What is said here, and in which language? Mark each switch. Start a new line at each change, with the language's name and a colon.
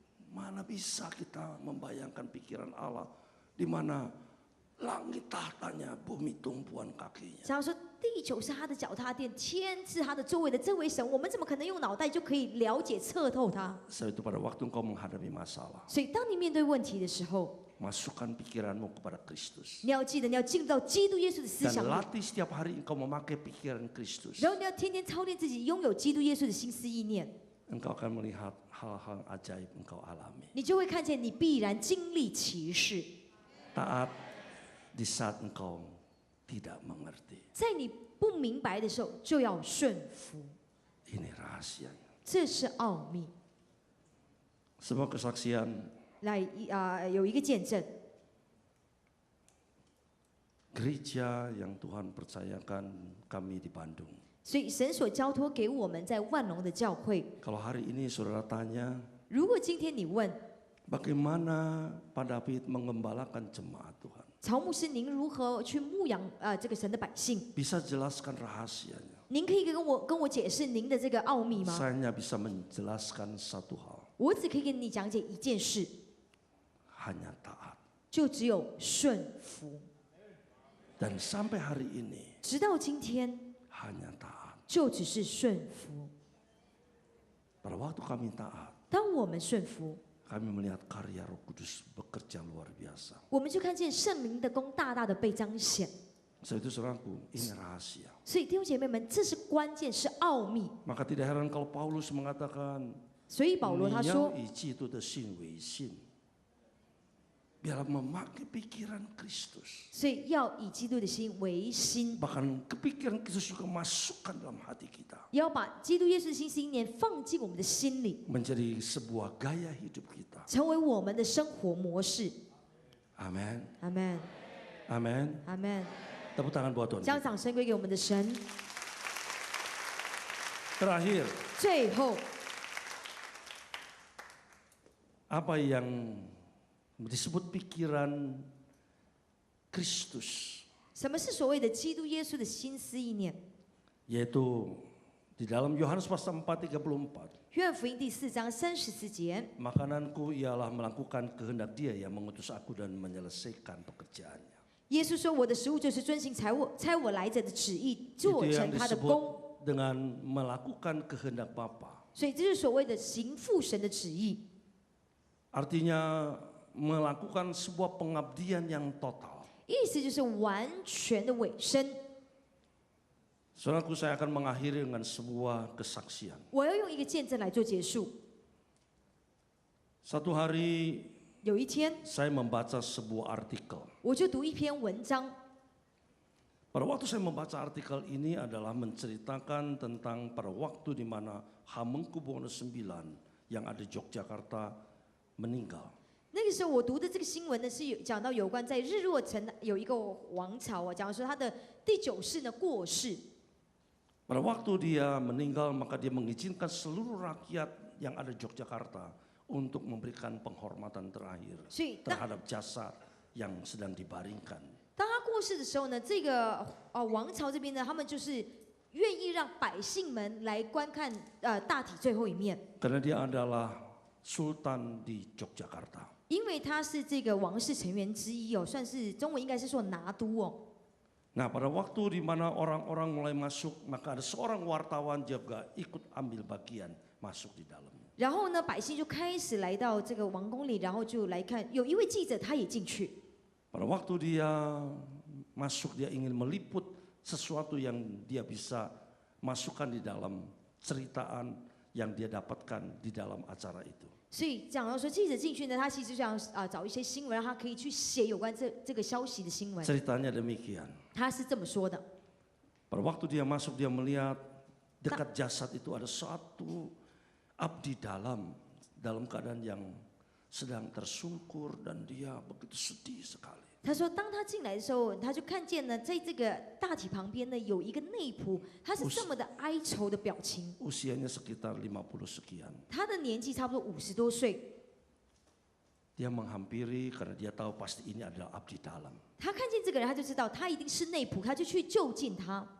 Indonesian: Mana bisa kita membayangkan pikiran Allah di mana langit tahtanya, bumi tumpuan kakinya.
Chinese: 然后说地球是他的脚踏垫，天是他的周围的这位神，我们怎么可能用脑袋就可以了解彻透他？
Indonesian: Sebab itu pada waktu engkau menghadapi masalah,
Chinese: 所以当你面对问题的时候，
Indonesian: masukkan pikiranmu kepada Kristus.
Chinese: 你要记得你要进入到基督耶稣的思
Indonesian: Dan
Chinese: 想里，
Indonesian: latih setiap hari engkau memakai pikiran Kristus.
Chinese: 然后你要天天操练自己，拥有基督耶稣的心思意念，
Indonesian: Engkau akan melihat hal-hal ajaib engkau alami.
Chinese: 你就会看见你必然经历奇事。
Indonesian: Taat di saat engkau tidak mengerti.
Chinese: 在你不明白的时候，就要顺服，
Indonesian: Ini rahasianya.
Chinese: 这是奥秘。
Indonesian: Sebuah kesaksian
Chinese: 来有一个见证，
Indonesian: gereja yang Tuhan percayakan kami di Bandung.
Chinese: 所以神所交托给我们在万隆的教会。
Indonesian: Kalau hari ini saudara tanya,
Chinese: 如果今天你问
Indonesian: bagaimana Pak David mengembalakan jemaat Tuhan?
Chinese: 曹牧师，您如何去牧养这个神的百姓？
Indonesian: Bisa jelaskan rahasianya.
Chinese: 您可以跟我解释您的这个奥秘吗？
Indonesian: Saya hanya bisa menjelaskan satu hal,
Chinese: 我只可以跟你讲解一件事，
Indonesian: hanya taat.
Chinese: 就只有顺服。
Indonesian: Dan sampai hari ini
Chinese: 直到今天，
Indonesian: hanya taat.
Chinese: 就只是顺服。
Indonesian: Pada waktu kami taat,
Chinese: 当我们顺服，
Indonesian: kami melihat karya Roh Kudus bekerja luar biasa.
Chinese: 我们就看见圣灵的功大大的被彰显。
Indonesian: Sebab itu saudaraku, ini rahasia.
Chinese: 所以弟兄姐妹们，这是关键，是奥秘。
Indonesian: Maka tidak heran kalau Paulus mengatakan,
Chinese: 所以保罗他 "你说要以基督的信为信."
Indonesian: Biarlah memakai pikiran Kristus.
Chinese: 所以要以基督的心为心，
Indonesian: Bahkan kepikiran Kristus juga masukkan dalam hati kita.
Chinese: 也要把基督耶稣的心思意念放进我们的心里，
Indonesian: Menjadi sebuah gaya hidup kita.
Chinese: 成为我们的生活模式。
Indonesian: Amin.
Chinese: 阿门，
Indonesian: Amin.
Chinese: 阿门。
Indonesian: Tepuk tangan buat Tuhan.
Chinese: 将掌声归给我们的神。
Indonesian: Terakhir,
Chinese: 最后，
Indonesian: apa yang disebut pikiran Kristus,
Chinese: 什么是所谓的基督耶稣的心思意念？
Indonesian: yaitu di dalam Yohanes pasal 4:34.
Chinese: 约翰福音第4章34节，
Indonesian: Makananku ialah melakukan kehendak Dia yang mengutus aku dan menyelesaikan pekerjaannya.
Chinese: 耶稣说：“我的食物就是遵行差我来者的旨意，
Indonesian: Itu
Chinese: 做
Indonesian: yang
Chinese: 成他的
Indonesian: disebut
Chinese: 功。
Indonesian: dengan melakukan kehendak Bapa. ”
Chinese: 所以这是所谓的行父神的旨意，
Indonesian: Artinya melakukan sebuah pengabdian yang total.
Chinese: 意思就是完全的委身。
Indonesian: Saudaraku, saya akan mengakhiri dengan sebuah kesaksian.
Chinese: 我要用一个见证来做结束。
Indonesian: Satu hari
Chinese: 有一天，
Indonesian: saya membaca sebuah artikel.
Chinese: 我就读一篇文章。
Indonesian: Pada waktu saya membaca artikel ini adalah menceritakan tentang pada waktu di mana Hamengkubuwono IX yang ada di Yogyakarta meninggal.
Chinese: 那个时候我读的这个新闻呢，是讲到有关在日落城有一个王朝啊，讲说他的第9世呢过世。
Indonesian: Pada waktu dia meninggal, maka dia mengizinkan seluruh rakyat yang ada di Yogyakarta untuk memberikan penghormatan terakhir
Chinese: 所以当
Indonesian: terhadap jasad yang sedang dibaringkan.
Chinese: 当他过世的时候呢，这个王朝这边呢，他们就是愿意让百姓们来观看大体最后一面，
Indonesian: Karena dia adalah sultan di Yogyakarta.
Chinese: 因为他是这个王室成员之一哦，算是中文应该是说拿督哦。
Indonesian: Nah, pada waktu di mana orang-orang mulai masuk, maka ada seorang wartawan juga ikut ambil bagian masuk di dalam.
Chinese: 然后呢，百姓就开始来到这个王宫里，然后就来看，有一位记者他也进去。
Indonesian: Pada waktu dia masuk, dia ingin meliput sesuatu yang dia bisa masukkan di dalam ceritaan yang dia dapatkan di dalam acara itu.
Chinese: 所以讲到说，记者进去呢，他其实就想找一些新闻，让他可以去写有关这个消息的新闻。
Indonesian: Ceritanya demikian.
Chinese: 他是这么说的：
Indonesian: Pada waktu dia masuk, dia melihat dekat jasad itu ada satu abdi dalam dalam keadaan yang sedang tersungkur dan dia begitu sedih sekali.
Chinese: 他说，当他进来的时候，他就看见呢，在这个大体旁边呢有一个内仆，他是这么的哀愁的表情。
Indonesian: Usianya sekitar 50 sekian.
Chinese: 他的年纪差不多50多岁。
Indonesian: Dia menghampiri karena dia tahu pasti ini adalah abdi dalam.
Chinese: 他看见这个人，他就知道他一定是内仆，他就去就近他。